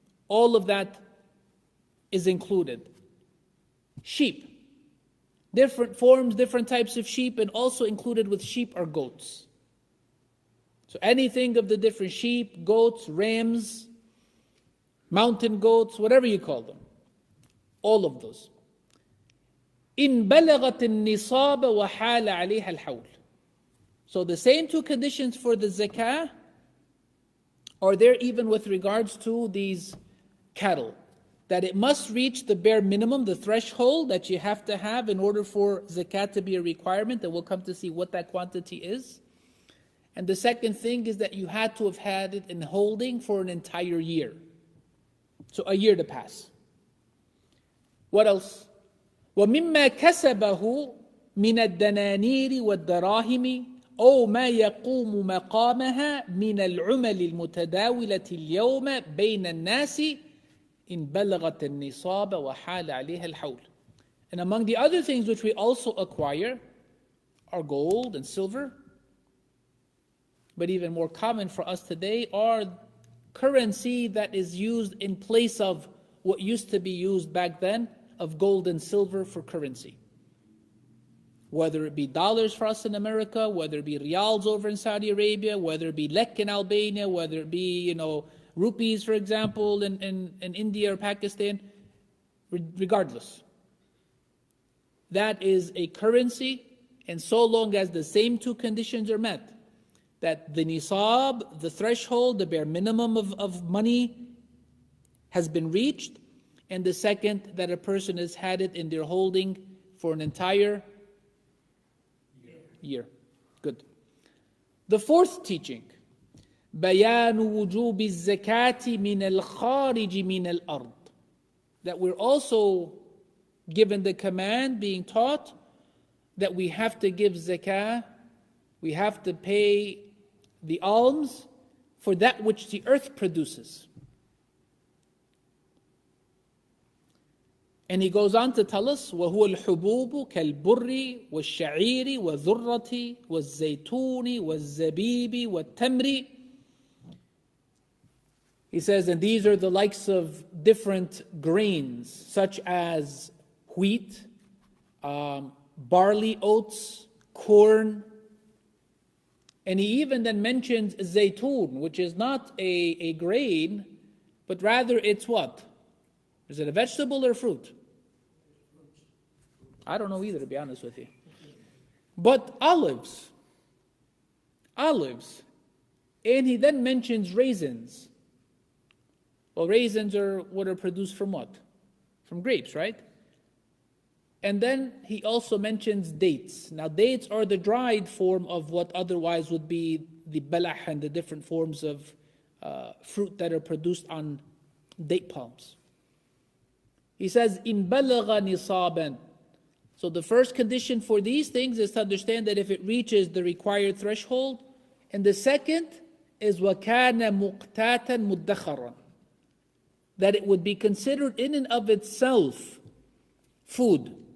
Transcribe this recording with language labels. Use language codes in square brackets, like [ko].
[en] All of that is included. Sheep. Different forms, different types of sheep, and also included with sheep are goats. So anything of the different sheep, goats, rams, mountain goats, whatever you call them. All of those. [ar] إن بلغت النصاب وحال عليها الحول. [en] So the same two conditions for the zakah are there even with regards to these cattle. That it must reach the bare minimum, the threshold that you have to have in order for zakat to be a requirement, and we'll come to see what that quantity is. And the second thing is that you had to have had it in holding for an entire year. So a year to pass. What else? [ar] وَمِمَّا كَسَبَهُ مِنَ الدَّنَانِيرِ وَالدَّرَاهِمِ أو ما يقوم مقامها من العمل المتداولة اليوم بين الناس إن بلغت النصاب وحال عليها الحول. [en] And among the other things which we also acquire are gold and silver. But even more common for us today are currency that is used in place of what used to be used back then of gold and silver for currency. Whether it be dollars for us in America, whether it be rials over in Saudi Arabia, whether it be lek in Albania, whether it be, rupees, for example, in India or Pakistan, regardless. That is a currency, and so long as the same two conditions are met, that the nisab, the threshold, the bare minimum of money has been reached, and the second, that a person has had it in their holding for an entire year. Good. The fourth teaching, [ar] بيان وجوب الزكاة من الخارج من الأرض. [en] That we're also given the command, being taught, that we have to give zakah, we have to pay the alms for that which the earth produces. And he goes on to tell us, [ar] وَهُوَ الْحُبُوبُ كَالْبُرِّ وَالشَّعِيرِ وَالذُّرَّةِ وَالزَّيْتُونِ وَالزَّبِيبِ وَالتَّمْرِ. [en] He says, and these are the likes of different grains, such as wheat, barley, oats, corn. And he even then mentions zaytun, which is not a grain, but rather it's what? Is it a vegetable or fruit? I don't know either, to be honest with you. But olives. And he then mentions raisins. Well, raisins are what are produced from what? From grapes, right? And then he also mentions dates. Now, dates are the dried form of what otherwise would be the balah and the different forms of fruit that are produced on date palms. He says, [ar] إِن بَلَغَ نِصَابًا. [en] So the first condition for these things is to understand that if it reaches the required threshold. And the second is [ar] وَكَانَ مُقْتَاتًا مُدَّخَرًا. [en] that it would be considered in and of itself food.